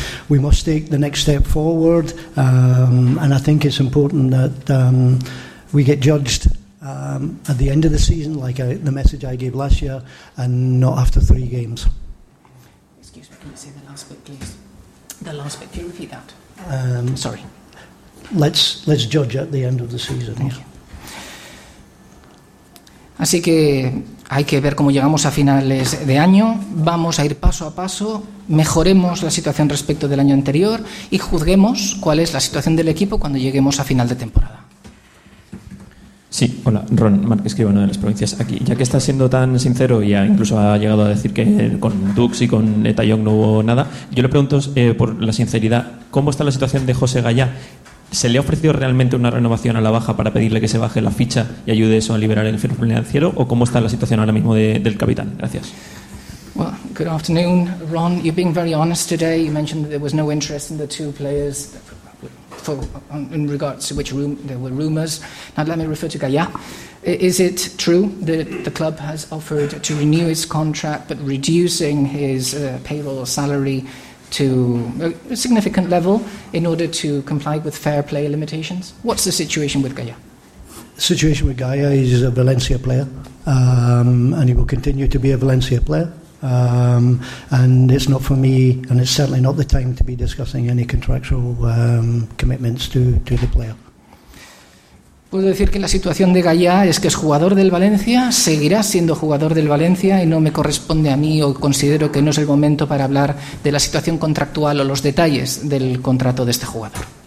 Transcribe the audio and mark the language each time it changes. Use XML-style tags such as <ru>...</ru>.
<en>We must take the next step forward, and I think it's important that we get judged at the end of the season, like the message I gave last year, and not after three games. Excuse me, can you say the last bit, please? The last bit. Can you repeat that? Sorry. Let's judge at the end of the season. Thank you.</en> <es>Así que. Hay que ver cómo llegamos a finales de año. Vamos a ir paso a paso, mejoremos la situación respecto del año anterior y juzguemos cuál es la situación del equipo cuando lleguemos a final de temporada. Sí, hola, Ron Marc Escribano de las provincias. Aquí, ya que está siendo tan sincero y incluso ha llegado a decir que con Dux y con Eta Young no hubo nada, yo le pregunto por la sinceridad, ¿cómo está la situación de José Gallá? ¿Se le ha ofrecido realmente una renovación a la baja para pedirle que se baje la ficha y ayude eso a liberar el fair play financiero? ¿O cómo está la situación ahora mismo del capitán? Gracias.</es> <en>Well, good afternoon, Ron. You're being very honest today. You mentioned that there was no interest in the two players in regards to which room there were rumors. Now let me refer to Gaya. Is it true that the club has offered to renew his contract but reducing his payroll or salary to a significant level in order to comply with fair play limitations? What's the situation with Gaya? The situation with Gaya is a Valencia player, and he will continue to be a Valencia player. And it's not for me, and it's certainly not the time to be discussing any contractual commitments to the player.</en> <es>Puedo decir que la situación de Gaya es que es jugador del Valencia, seguirá siendo jugador del Valencia y no me corresponde a mí o considero que no es el momento para hablar de la situación contractual o los detalles del contrato de este jugador.</es>